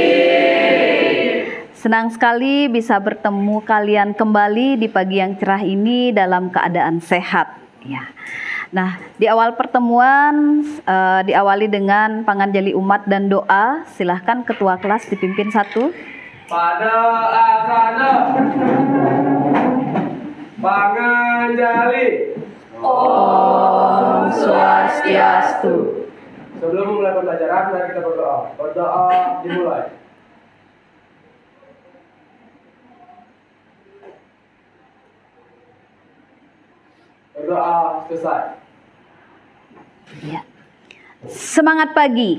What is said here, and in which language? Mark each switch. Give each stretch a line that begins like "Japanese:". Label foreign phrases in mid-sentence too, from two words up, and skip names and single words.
Indonesian: Senang sekali bisa bertemu kalian kembali di pagi yang cerah ini dalam keadaan sehat. Ya. Nah, di awal pertemuan diawali dengan panganjali umat dan doa. Silahkan ketua kelas dipimpin satu.
Sanskrit: Pada asana panganjali. Om Swastiastu.
Indonesian: Sebelum memulai pembelajaran, mari kita berdoa. Berdoa dimulai. Berdoa selesai. Ya. Semangat pagi.